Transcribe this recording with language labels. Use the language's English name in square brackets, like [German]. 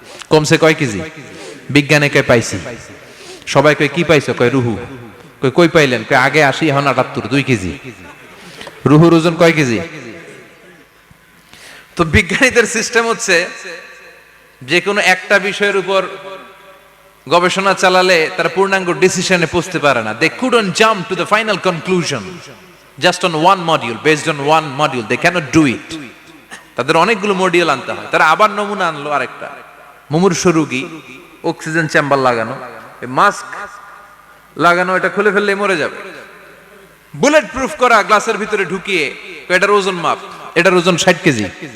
[Bangla] কমছে কয় কেজি? বিজ্ঞানে কয় পাইছি। সবাই কয় কি পাইছো? কয় রুহু। কয় কই পাইলেন? কয় আগে 80, এখন 78, 2 কেজি। রুহুর ওজন কয় কেজি? তো বিজ্ঞানীদের সিস্টেম হচ্ছে যে কোনো একটা বিষয়ের উপর গবেষণা চালালে তারা পূর্ণাঙ্গ ডিসিশনে পৌঁছতে পারে না। [English] They couldn't jump to the final conclusion just on one module, based on one module. They cannot do it. [Bangla] তাদের অনেকগুলো মডিউল আনতে হয়। তারা আবার নমুনা আনলো আরেকটা। মুমূর্ষ রোগী, অক্সিজেন চেম্বার লাগানো, মাস্ক লাগানো, এটা খুলে ফেললে মরে যাবে। বুলেট প্রুফ করা গ্লাসের ভিতরে ঢুকিয়ে এটার ওজন মাপ, এটার ওজন 60 কেজি।